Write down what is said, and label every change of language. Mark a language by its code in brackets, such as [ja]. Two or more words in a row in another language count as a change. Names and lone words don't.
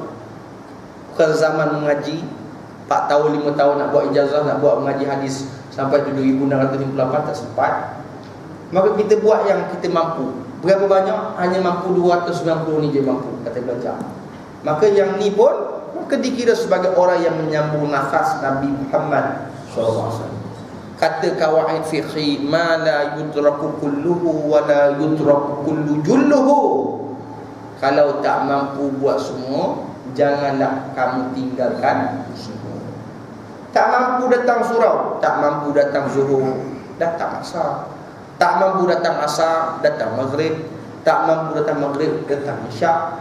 [ms] Bukan zaman mengaji 4 tahun 5 tahun nak buat ijazah, nak buat mengaji hadis sampai 7658 tak sempat. Maka kita buat yang kita mampu. Berapa banyak? Hanya mampu 290 ni je mampu, kata belajar. Maka yang ni pun maka dikira sebagai orang yang menyambung nafas Nabi Muhammad SAW. [ar] Kata قواعد فقهي، ما لا يدرك كله ولا يدرك كل جله. [ms] Kalau tak mampu buat semua, janganlah kamu tinggalkan semua. Tak mampu datang surau, tak mampu datang zuhur, datang asar. Tak mampu datang asar, datang maghrib. Tak mampu datang maghrib, datang isyak.